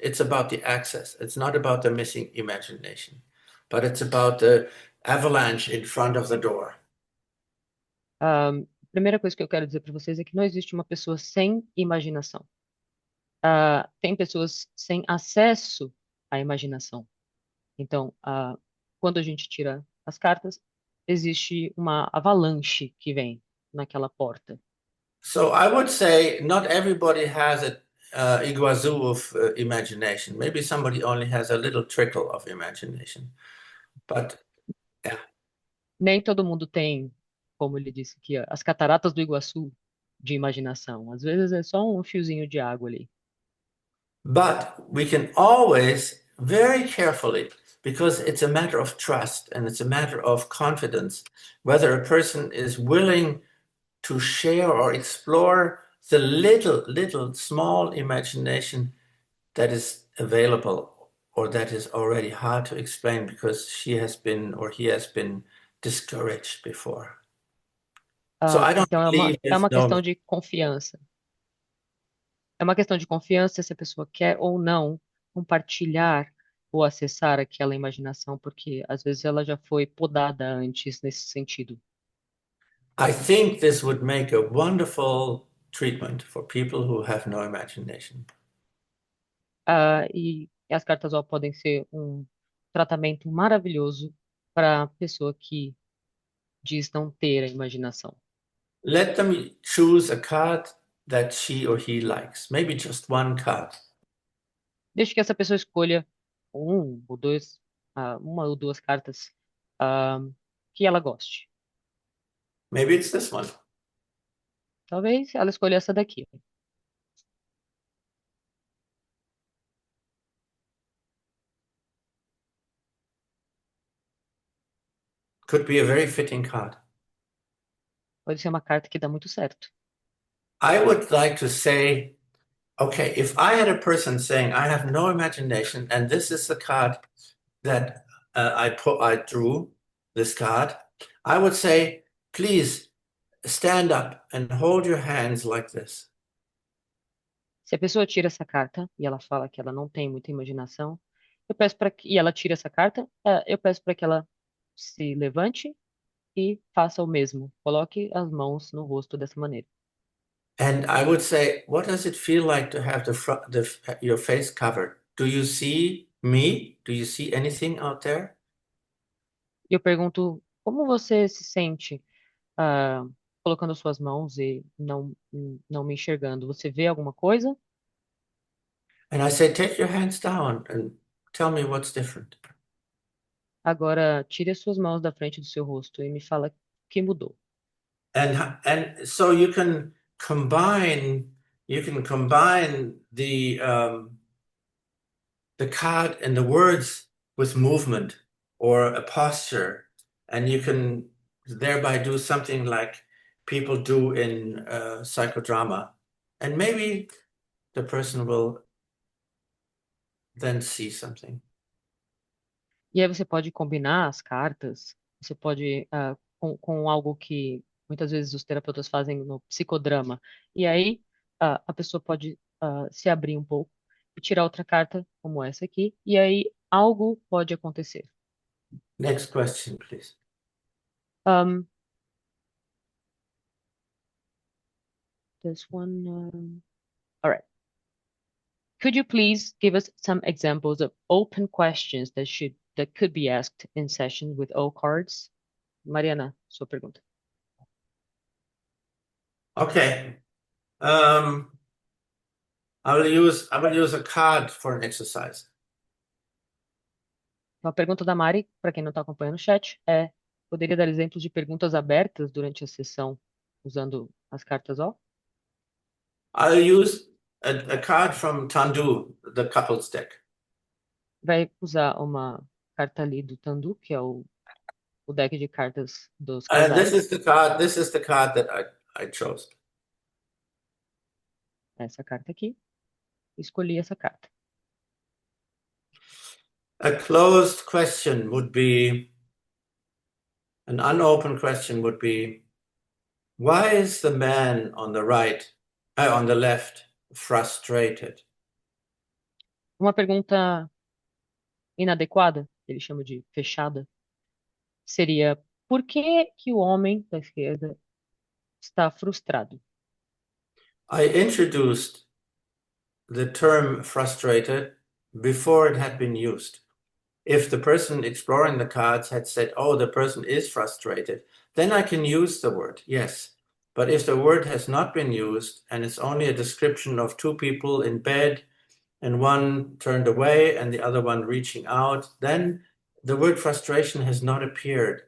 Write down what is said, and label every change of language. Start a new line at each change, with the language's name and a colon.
English: It's about the access. It's not about the missing imagination, but it's about the avalanche in front of the door.
Portuguese: Primeira coisa que eu quero dizer para vocês é que não existe uma pessoa sem imaginação. Tem pessoas sem acesso à imaginação. Então, quando a gente tira as cartas, existe uma avalanche que vem naquela porta.
English: So I would say not everybody has a iguazu of imagination. Maybe somebody only has a little trickle of imagination. But yeah.
Portuguese: Nem todo mundo tem, como ele disse aqui, as cataratas do Iguaçu de imaginação. Às vezes é só um fiozinho de água ali.
English: But we can always very carefully, because it's a matter of trust and it's a matter of confidence, whether a person is willing to share or explore the little small imagination that is available or that is already hard to explain because she has been or he has been discouraged before. So I don't
Portuguese: Então
English: believe
Portuguese: é
English: there's
Portuguese: uma
English: no.
Portuguese: questão de confiança. É uma questão de confiança se a pessoa quer ou não compartilhar ou acessar aquela imaginação, porque às vezes ela já foi podada antes nesse sentido.
English: I think this would make a wonderful treatment for people who have no imagination.
Portuguese: E as cartas ó podem ser um tratamento maravilhoso para a pessoa que diz não ter a imaginação.
English: Let them choose a card that she or he likes, maybe just one card.
Portuguese: Deixe que essa pessoa escolha um ou dois, uma ou duas cartas, ah, que ela goste.
English: Maybe it's this one.
Portuguese: Talvez ela escolha essa daqui.
English: Could be a very fitting card.
Portuguese: Pode ser uma carta que dá muito certo.
English: I would like to say, okay, if I had a person saying, I have no imagination, and this is the card that I drew, this card, I would say, please stand up and hold your hands like this.
Portuguese: Se a pessoa tira essa carta e ela fala que ela não tem muita imaginação, eu peço para que e ela tira essa carta, eu peço para que ela se levante e faça o mesmo. Coloque as mãos no rosto dessa maneira.
English: And I would say, what does it feel like to have your face covered? Do you see me? Do you see anything out there?
Portuguese: E eu pergunto, como você se sente colocando suas mãos e não me enxergando? Você vê alguma coisa?
English: And I say, take your hands down and tell me what's different.
Portuguese: Agora, tire as suas mãos da frente do seu rosto e me fala o que mudou.
English: And so you can combine the card and the words with movement or a posture, and you can thereby do something like people do in psychodrama, and maybe the person will then see something.
Portuguese: E aí você pode combinar as cartas, você pode com algo muitas vezes os terapeutas fazem no psicodrama. E aí a pessoa pode se abrir um pouco e tirar outra carta, como essa aqui, e aí algo pode acontecer.
English: Next question, please. Um, this one, all right. Could you please give us some examples of open questions that could be asked in session with all cards?
Portuguese: Mariana, sua pergunta.
English: Okay. I will use a card for an exercise.
Portuguese: Então, a pergunta da Mari, para quem não está acompanhando o chat, poderia dar exemplos de perguntas abertas durante a sessão usando as cartas ó?
English: I'll use a card from Tandu, the couples deck.
Portuguese: Vai usar uma carta ali do Tandu, que é o deck de cartas dos
English: And this
Portuguese: casais.
English: is the card. This is the card that I chose. Essa carta aqui. Escolhi essa carta. A closed question would be, an unopened question would be, why is the man on the right, on the left, frustrated? Uma pergunta inadequada, ele chama de fechada, seria: por que que o homem da esquerda está frustrado? I introduced the term frustrated before it had been used. If the person exploring the cards had said, oh, the person is frustrated, then I can use the word, yes. But if the word has not been used and it's only a description of two people in bed and one turned away and the other one reaching out, then the word frustration has not appeared.